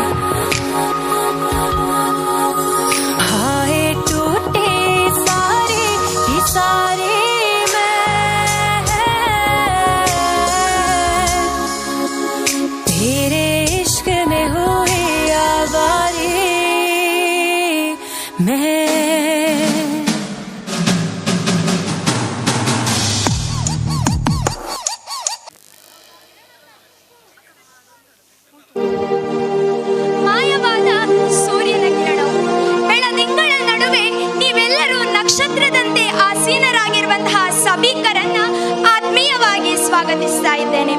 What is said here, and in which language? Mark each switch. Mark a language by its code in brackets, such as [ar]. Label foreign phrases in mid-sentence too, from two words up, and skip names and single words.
[hi] हाय टूटे सारे ही सारे मैं, तेरे इश्क में हुए आवारे मैं। [kn] ಮಾಯವಾದ ಸೂರ್ಯನ ಕಿರಣವು, ಬೆಳದಿಂಗಳ ನಡುವೆ ನೀವೆಲ್ಲರೂ ನಕ್ಷತ್ರದಂತೆ ಆಸೀನರಾಗಿರುವಂತಹ ಸಭಿಕರನ್ನ ಆತ್ಮೀಯವಾಗಿ ಸ್ವಾಗತಿಸ್ತಾ ಇದ್ದೇನೆ.